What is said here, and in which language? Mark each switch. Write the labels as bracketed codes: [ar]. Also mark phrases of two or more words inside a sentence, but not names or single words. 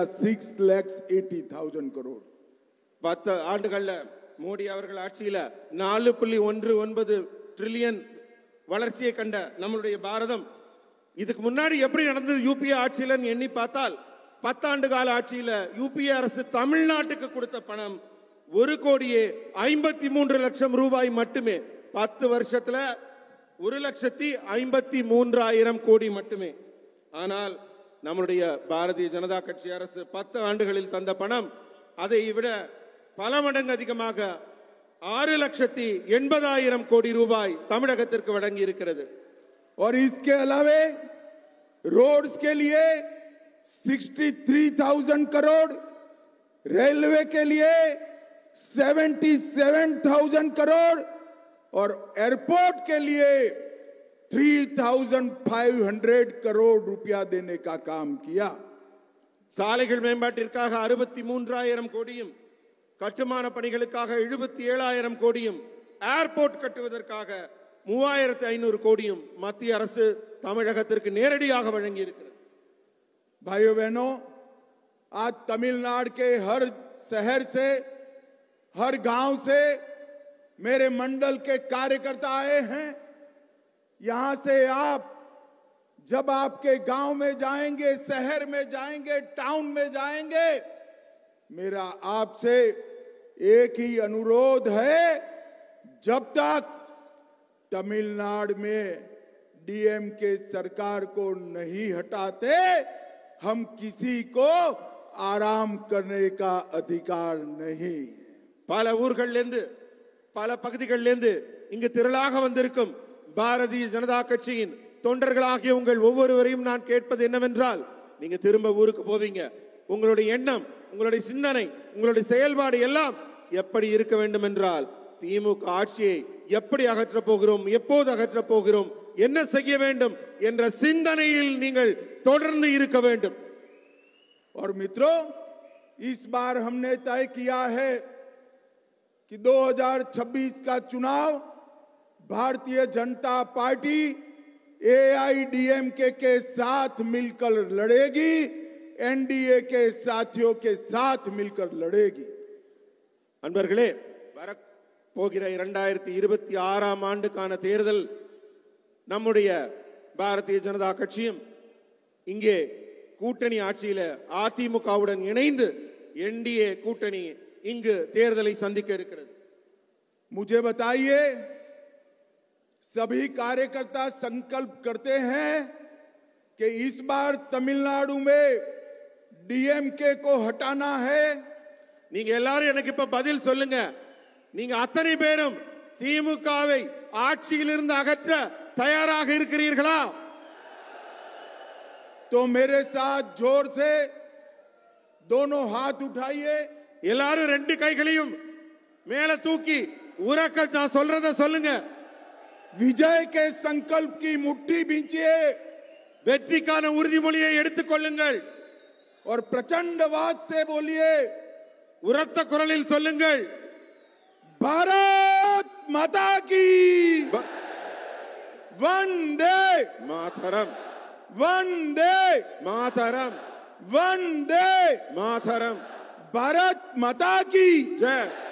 [hi] 6,80,000 करोड़. [ta] 10 ஆண்டுகள்ல மோடி அவர்கள் ஆட்சியில 4.19 ட்ரில்லியன் வளர்ச்சியை கண்ட நம்மளுடைய பாரதம் இதுக்கு முன்னாடி எப்படி நடந்தது யூபிஏ ஆட்சியில எண்ணி பார்த்தால் 10 ஆண்டு கால ஆட்சியில யூபிஏ அரசு தமிழ்நாட்டுக்கு கொடுத்த பணம் 1,53,00,000 ரூபாய் மட்டுமே. 10 வருஷத்துல 1,53,000 கோடி மட்டுமே. ஆனால் நம்முடைய பாரதிய ஜனதா கட்சி அரசு 10 ஆண்டுகளில் தந்த பணம் அதை விட பல மடங்கு அதிகமாக 6,80,000 கோடி ரூபாய் தமிழகத்திற்கு வழங்கி இருக்கிறது. [hi] और इसके अलावे रोड्स के लिए 63,000 करोड़, रेलवे के लिए 77,000 करोड़ और एयरपोर्ट के लिए 3,500 करोड़ रुपया देने का काम किया. [ta] சாலைகள் மேம்பாட்டிற்காக 63,000 கோடியும், கட்டுமான பணிகளுக்காக 77,000 கோடியும், ஏர்போர்ட் கட்டுவதற்காக 3,500 கோடியும் மத்திய அரசு தமிழகத்திற்கு நேரடியாக வழங்கி இருக்கிறது. [hi] भाइयों बहनों, आज तमिलनाडु के हर शहर से, हर गांव से मेरे मंडल के कार्यकर्ता आए हैं. यहां से आप जब आपके गांव में जाएंगे, शहर में जाएंगे, टाउन में जाएंगे, मेरा आपसे एक ही अनुरोध है, जब तक तमिलनाडु में डीएमके सरकार को नहीं हटाते, हम किसी को आराम करने का अधिकार नहीं। [ta] பல ஊர்களிலிருந்து பல பகுதிகளிலிருந்து இங்கு திரளாக வந்திருக்கும் பாரதிய ஜனதா கட்சியின் தொண்டர்களாகிய உங்கள் ஒவ்வொருவரையும் நான் கேட்பது என்னவென்றால், நீங்க திரும்ப ஊருக்கு போவீங்க, உங்களுடைய எண்ணம், உங்களுடைய சிந்தனை, உங்களுடைய செயல்பாடு எல்லாம் எப்படி இருக்க வேண்டும் என்றால், திமுக ஆட்சியை எப்படி அகற்றப் போகிறோம், எப்போது அகற்றப் போகிறோம், என்ன செய்ய வேண்டும் என்ற சிந்தனையில் நீங்கள் தொடர்ந்து இருக்க வேண்டும்। [hi] और मित्रों, इस बार हमने तय किया है कि 2026 का चुनाव भारतीय जनता पार्टी एआईडीएमके के साथ मिलकर लड़ेगी, एनडीए के साथियों के साथ मिलकर लड़ेगी। [ta] அன்பர்களே, வரப்போகிற 2026 ஆண்டுக்கான தேர்தல் நம்முடைய பாரதிய ஜனதா கட்சியும் இங்கே கூட்டணி ஆட்சியில அதிமுகவுடன் இணைந்து एनडीए கூட்டணி இங்கு தேர்தலை சந்திக்க இருக்கிறது। [hi] मुझे बताइए, सभी कार्यकर्ता संकल्प करते हैं कि इस बार तमिलनाडु में डीएमके को हटाना है। [ta] நீங்க எல்லாரும் எனக்கு இப்ப பதில் சொல்லுங்க, நீங்க அத்தனை பேரும் திமுகவை ஆட்சியிலிருந்து அகற்ற தயாராக இருக்கிறீர்களா? [hi] तो मेरे साथ जोर से दोनों हाथ उठाइए। [ta] எல்லாரும் ரெண்டு கைகளையும் மேல தூக்கி உரக்க நான் சொல்றத சொல்லுங்க। [hi] विजय के संकल्प की मुट्ठी बींचिए, [ta] வெற்றிக்கான உறுதிமொழியை எடுத்துக் கொள்ளுங்கள் [hi] और प्रचंडवाद से बोलिए, [ta] உரத்த குரலில் சொல்லுங்கள், [hi] भारत माता की वंदे மாதரம், वंदे மாதரம், वंदे மாதரம், भारत माता की जय।